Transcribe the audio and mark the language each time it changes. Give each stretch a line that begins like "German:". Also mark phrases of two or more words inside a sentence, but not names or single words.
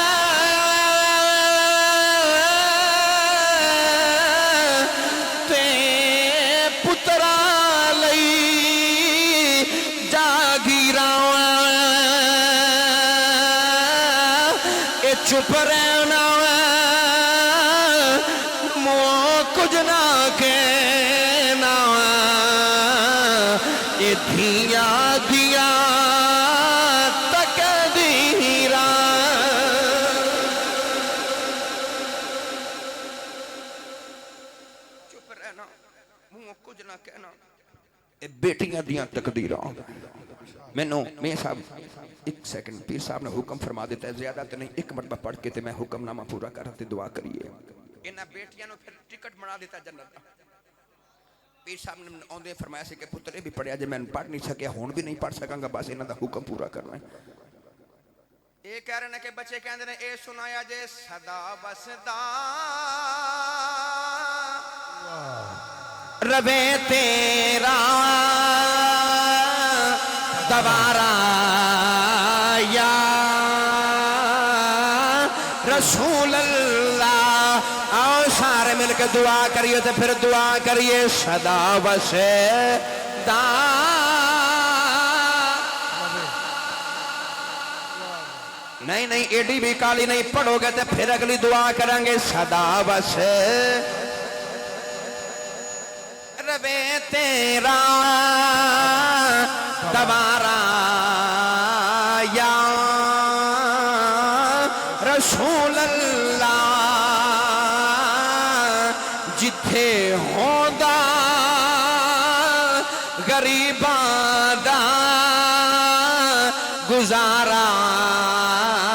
Punjabi: تے پترا لئی جاگیراں چپ رہنا مو کچھ نہ کہنا یہ دھیاں دیا تقدیراں چپ رہنا مو کچھ نہ کہنا یہ بیٹیاں دیاں تقدیراں میں صاحب ایک سیکنڈ پیر صاحب نے حکم فرما دیتا ہے زیادہ تو نہیں ایک مرتبہ پڑھ کے تے میں حکم نامہ پورا کرتے دعا کریے انہاں بیٹیاں نو پھر ٹکٹ بنا دیتا جنت پیر صاحب نے اوندے فرمایا سی کہ پترے بھی پڑھیا جے میں پڑھ نہیں سکیا ہون بھی نہیں پڑھ سکاں گا بس انہاں دا حکم پورا کرنا ہے اے
Urdu: کہہ رہے ہیں کہ
Punjabi: بچے کہندے نے اے سنایا جے صدا وسدا روے تیرا دوارا یا رسول اللہ آؤ سارے مل کے دعا کریے تو پھر دعا کریے صدا وسدا
Urdu: نہیں نہیں ایڈی بھی کالی نہیں پڑھو گے تو پھر اگلی دعا کریں گے
Punjabi: صدا وسدا روے تیرا دوارا یا رسول اللہ جتھے ہوندا غریباں دا گزارا